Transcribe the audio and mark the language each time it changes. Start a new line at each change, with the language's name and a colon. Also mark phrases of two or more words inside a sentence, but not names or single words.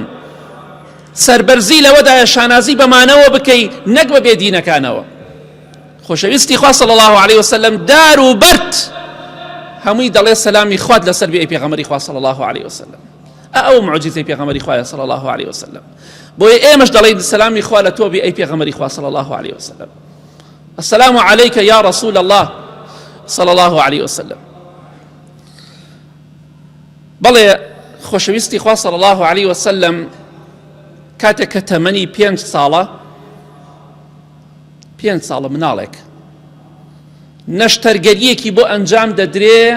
Central Kurdish: سەربەرزی لەوەدایە شانازی بەمانەوە بکەی نەک بە بێدینەکانەوە. خۆشەویستی خوا
Arabic: صلی الله عليه وسلم
Central Kurdish: دار و بەرد هەمووی دەڵێ سەلامی خوات لەسەر بێ ئەی پێغەمبەری خوا
Arabic: صلی الله عليه وسلم.
Central Kurdish: ئەو معجیزەی پێغەمبەری خوایە
Arabic: صلی الله عليه وسلم.
Central Kurdish: بۆیە ئێمەش دەڵێین سەلامی خوا لە تۆ بێ ئەی پێغەمبەری خوا
Arabic: صلی الله عليه وسلم. السلام عليك يا رسول الله صلی الله عليه وسلم.
Central Kurdish: بەڵێ خۆشەویستی خوا
Arabic: صلی الله عليه وسلم
Central Kurdish: کاتێک کە تەمەنی 5 ساڵە مناڵێک نەشتەرگەریەکی بۆ ئەنجام دەدرێ.